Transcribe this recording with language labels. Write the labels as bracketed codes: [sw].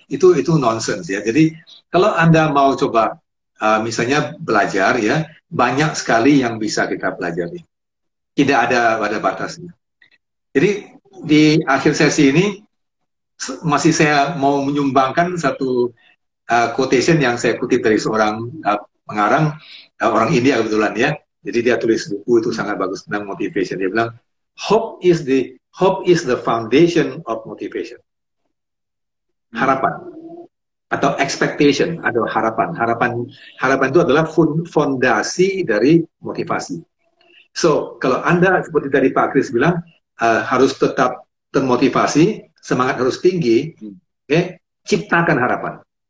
[id] Itu nonsense ya. Jadi kalau Anda mau coba misalnya belajar ya, banyak sekali yang bisa kita pelajari. Tidak ada batasnya. Jadi di akhir sesi ini masih saya mau menyumbangkan satu quotation yang saya kutip dari seorang pengarang orang India kebetulan ya. Jadi dia tulis buku itu sangat bagus tentang motivation. Dia bilang [en] hope is the foundation of motivation. [id] Harapan atau expectation atau harapan. Harapan itu adalah fondasi dari motivasi. So, kalau Anda seperti tadi Pak Kris bilang harus tetap termotivasi, semangat harus tinggi, ciptakan harapan.